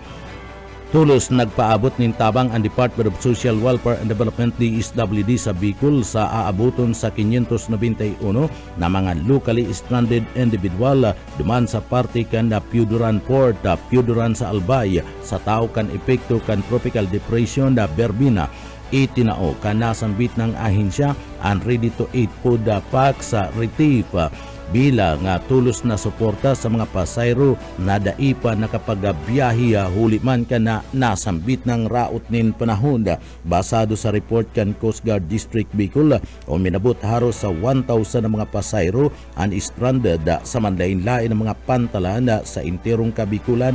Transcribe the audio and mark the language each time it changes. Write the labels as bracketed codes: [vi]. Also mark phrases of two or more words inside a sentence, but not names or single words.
[bik] Tulos nagpaabot nin tabang ang Department of Social Welfare and Development DSWD sa Bicol sa aaboton sa 591 na mga [en] locally stranded individual [bik] duman sa parte kan na Piuduran Port, Piuduran sa Albay sa tao kan epekto kan [en] tropical depression [bik] na Berbina. Itinao kan nasambit ng ahensya ang [en] ready to eat food pack [bik] sa relief bilang tulos na suporta sa mga pasayro na daipa nakapagabiyahe huli man ka na nasambit ng raot nin panahon. Basado sa report kan Coast Guard District Bicol o minabot haros sa 1,000 na mga pasayro ang stranded sa manlain-lain ng mga pantalan sa interong Kabikulan.